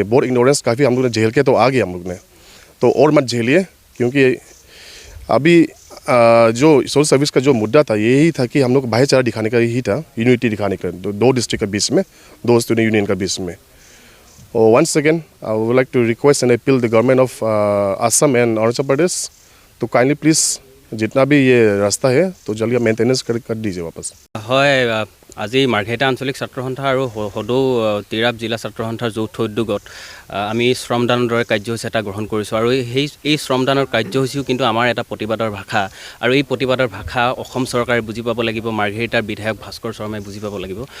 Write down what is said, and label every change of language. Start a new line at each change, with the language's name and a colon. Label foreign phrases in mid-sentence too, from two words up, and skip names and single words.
Hindi: बहुत इग्नोरेंस काफ़ी हम लोग ने झेल के तो आ गए हम लोग ने तो और मत झेलिए क्योंकि अभी जो
English: social service
Hindi: का जो मुद्दा था यही था कि हम लोग भाईचारा दिखाने का यही था यूनिटी दिखाने का 2 डिस्ट्रिक्ट के बीच में 2
English: student union
Hindi: का बीच में।
English: और once again I would like to request and appeal the government of Assam and Arunachal Pradesh to kindly please
Hindi: जितना भी ये रास्ता है तो जल्दी मेंटेनेंस कर दीजिए वापस।
Assamese: है আজি মাৰ্ঘেৰিটা আঞ্চলিক ছাত্ৰ সন্থা আৰু সদৌ তিৰাপ জিলা ছাত্ৰ সন্থাৰ যৌথ উদ্যোগত আমি শ্ৰমদানৰ দৰে কাৰ্যসূচী এটা গ্ৰহণ কৰিছোঁ আৰু এই শ্ৰমদানৰ কাৰ্যসূচীও কিন্তু আমাৰ এটা প্ৰতিবাদৰ ভাষা আৰু এই প্ৰতিবাদৰ ভাষা অসম চৰকাৰে বুজি পাব লাগিব মাৰ্ঘেৰিটাৰ বিধায়ক ভাস্কৰ শৰ্মাই বুজি পাব লাগিব।